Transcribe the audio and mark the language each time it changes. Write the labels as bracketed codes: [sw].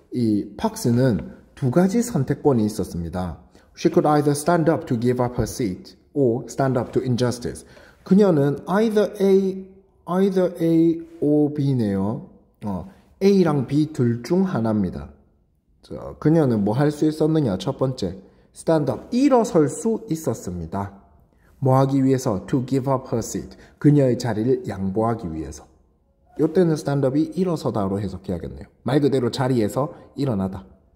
[ko] 이 팍스는 2가지 선택권이 있었습니다. [en] She could either stand up to give up her seat or stand up to injustice. [ko] 그녀는 either A or B네요. A랑 B 둘 중 하나입니다. 그녀는 뭐 할 수 있었느냐? 첫 번째, stand up, 일어설 수 있었습니다. 뭐 하기 위해서? [en] To give up her seat, [ko] 그녀의 자리를 양보하기 위해서. 이때는 stand up이 일어서다로 해석해야겠네요. 말 그대로 자리에서 일어나다.